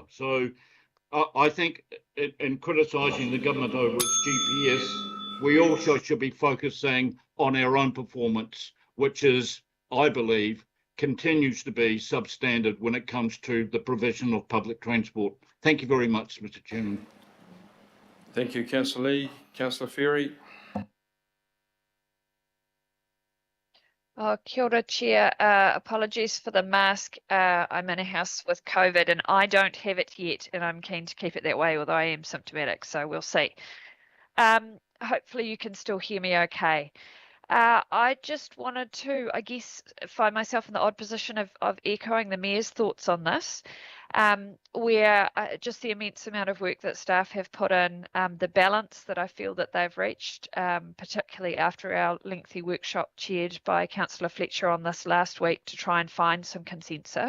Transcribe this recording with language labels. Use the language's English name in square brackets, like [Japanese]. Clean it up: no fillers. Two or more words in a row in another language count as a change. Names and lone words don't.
[English] So I think in criticising the government over its GPS, we also should be focusing on our own performance, which is, I believe, continues to be substandard when it comes to the provision of public transport. Thank you very much, Mr. Chairman. Thank you, Councillor Lee. Councillor Ferry. [Māori] Oh, kia ora, [English] Chair. Apologies for the mask. I'm in a house with COVID and I don't have it yet, and I'm keen to keep it that way, although I am symptomatic, so we'll see. Hopefully you can still hear me okay. I just wanted to, I guess, find myself in the odd position of echoing the Mayor's thoughts on this, where just the immense amount of work that staff have put in, the balance that I feel that they've reached, particularly after our lengthy workshop chaired by Councillor Fletcher on this last week to try and find some consensus.